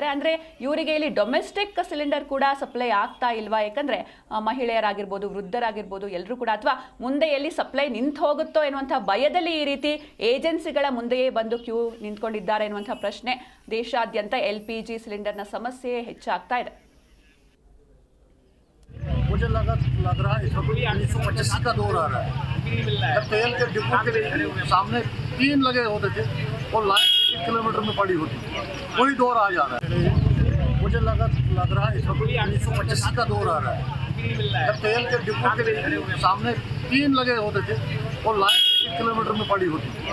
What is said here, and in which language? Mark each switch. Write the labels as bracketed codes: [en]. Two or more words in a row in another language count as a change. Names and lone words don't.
[kn] ಅಂದರೆ ಇವರಿಗೆ ಇಲ್ಲಿ [en] domestic cylinder [kn] ಕೂಡ ಸಪ್ಲೈ ಆಗ್ತಾ ಇಲ್ವಾ? ಯಾಕಂದರೆ ಮಹಿಳೆಯರಾಗಿರ್ಬೋದು, ವೃದ್ಧರಾಗಿರ್ಬೋದು ಎಲ್ಲರೂ ಕೂಡ, ಅಥವಾ ಮುಂದೆ ಎಲ್ಲಿ ಸಪ್ಲೈ ನಿಂತು ಹೋಗುತ್ತೋ ಎನ್ನುವಂಥ ಭಯದಲ್ಲಿ ಈ ರೀತಿ ಏಜೆನ್ಸಿಗಳ ಮುಂದೆಯೇ ಬಂದು ಕ್ಯೂ ನಿಂತ್ಕೊಂಡಿದ್ದಾರೆ ಎನ್ನುವಂಥ ಪ್ರಶ್ನೆ. ದೇಶಾದ್ಯಂತ LPG ಸಿಲಿಂಡರ್ನ ಸಮಸ್ಯೆ ಹೆಚ್ಚಾಗ್ತಾ ಇದೆ. [hi] मुझे लग रहा है इस वक्त 1985 का दौर आ रहा है, जब तेल के डिब्बों के सामने 3 लगे होते थे और लाइन 1 किलोमीटर में पड़ी होती थी. वही दौर आ जा रहा है. मुझे लग रहा है इस वक्त 1985 का दौर आ रहा है, जब तेल के डिब्बों के सामने 3 लगे होते थे और लाइन 1 किलोमीटर में पड़ी होती थी.